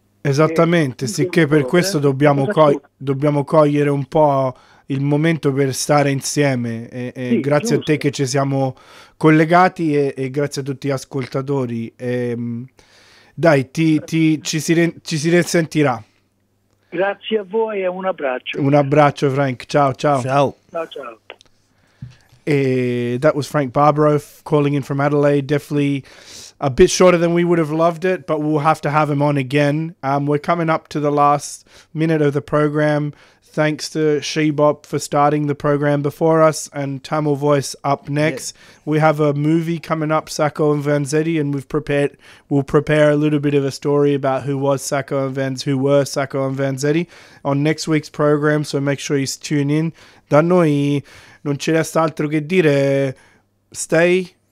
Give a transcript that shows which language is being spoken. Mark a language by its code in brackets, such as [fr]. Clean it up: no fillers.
[it] Esattamente, sicché per questo dobbiamo cogliere un po' il momento per stare insieme, e sì, grazie, giusto, a te che ci siamo collegati, e grazie a tutti gli ascoltatori. Dai, ci si risentirà. Grazie a voi e un abbraccio. Un abbraccio, Frank. Ciao, ciao. Ciao. Ciao, ciao. [en] That was Frank Barbaro calling in from Adelaide, definitely a bit shorter than we would have loved it, but we'll have to have him on again. We're coming up to the last minute of the program. Thanks to Shebop for starting the program before us, and Tamil Voice up next. Yes. We have a movie coming up, Sacco and Vanzetti, and we'll prepare a little bit of a story about who were Sacco and Vanzetti on next week's program, so make sure you tune in. [it] Da noi non ci resta altro che dire, [en] stay